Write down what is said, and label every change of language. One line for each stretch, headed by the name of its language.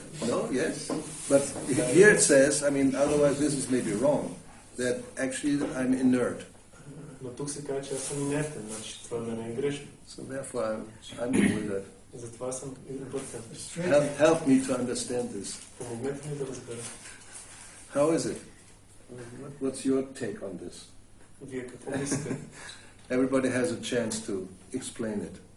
English: No, yes. But here it says, I mean, otherwise this is maybe wrong, that actually I'm inert.
Bulgarian: Но тук се казва, че аз съм инертен, значи това да не е грешно.
English: So therefore I'm bewildered.
Bulgarian: Затова съм объркан.
English: Help me to understand this.
Bulgarian: Помогнете ми да разбера.
English: How is it? What's your take on this?
Bulgarian: Вие какво мислите?
English: Everybody has a chance to explain it.